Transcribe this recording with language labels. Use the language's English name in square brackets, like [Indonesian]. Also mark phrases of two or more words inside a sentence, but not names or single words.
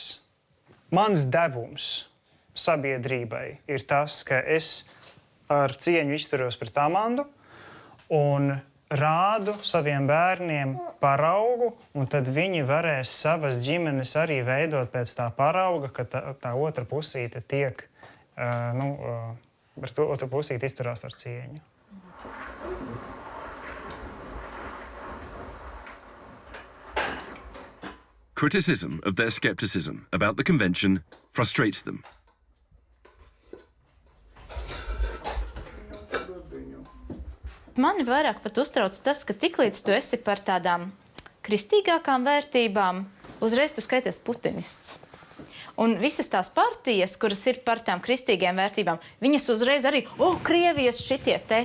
[Latvian] Mans devums sabiedrībai ir tas, ka es ar cieņu izturos pret Amandu un rādu saviem bērniem paraugu, un tad viņi varēs savas ģimenes arī veidot pēc tā parauga, ka tā otra pusīte tiek, par to otru pusīti izturās ar cieņu. [English] Criticism of their skepticism about the convention frustrates them. [Latvian] Mani vairāk pat uztrauc tas, ka tiklīdz tu esi par tādām kristīgākām vērtībām, uzreiz tu skaities putinists. Un visas tās partijas, kuras ir par tām kristīgiem vērtībām, viņas uzreiz arī, Krievijas šitie te.